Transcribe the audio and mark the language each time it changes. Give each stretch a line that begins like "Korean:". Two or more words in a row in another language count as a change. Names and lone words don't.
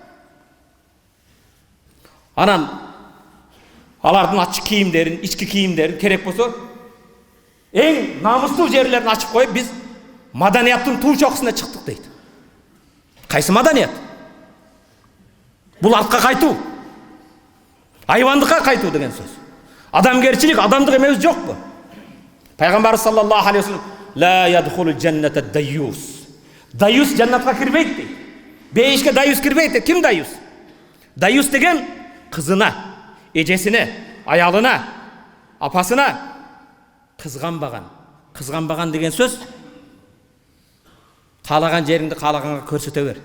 Kyrgyz: Анан алардын ачык кийимдерин, ички кийимдерин керек болсо эң намыстуу жерлерин ачып коюп биз маданияттын туу чокусуна чыктык дейт. Кайсы маданият? Бул артка кайтуу. Айвандыкка кайтуу деген сөз. Адамгерчилик, адамдык эмес жокпу?
Arabic: Пайгамбар صلى الله عليه وسلم لا يدخل الجنة ديوث.
Kyrgyz: Дайюс жаннатка кирбейт дейт. Бейишке дайюс кирбейт дейт. Ким дайюс? Дайюс деген кызына, эжесине, аялына, апасына кызганбаган. Кызганбаган деген сөз каалаган жериңди каалаганга көрсөтө бер.